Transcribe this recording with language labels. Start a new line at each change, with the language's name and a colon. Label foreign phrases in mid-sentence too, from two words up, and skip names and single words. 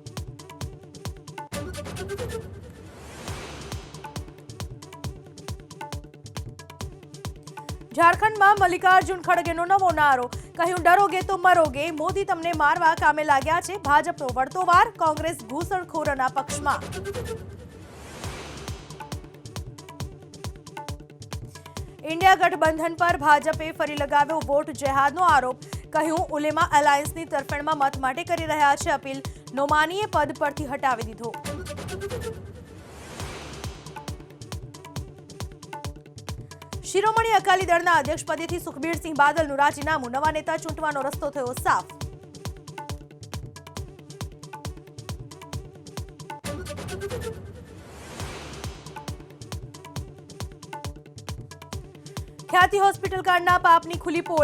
Gujarati: ઝારખંડમાં મલ્લિકાર્જુન ખડગેનો નવો નારો। કહ્યું,
Hindi: डरोगे तो मरोगे,
Gujarati: મોદી તમને મારવા કામે લાગ્યા છે। ભાજપનો વળતો વાર, કોંગ્રેસ ઘૂસણખોરોના પક્ષમાં। ઇન્ડિયા ગઠબંધન પર ભાજપે ફરી લગાવ્યો વોટ જેહાદનો આરોપ। કહ્યું, ઉલેમા એલાયન્સની તરફેણમાં મત માટે કરી રહ્યા છે અપીલ। નોમાનીએ પદ પરથી હટાવી દીધો। શિરોમણી અકાલી દળના અધ્યક્ષ પદેથી સુખબીરસિંહ બાદલનું રાજીનામું। નવા નેતા ચૂંટવાનો રસ્તો થયો સાફ। ખ્યાતિ હોસ્પિટલ કાંડના પાપની ખુલ્લી પોલ।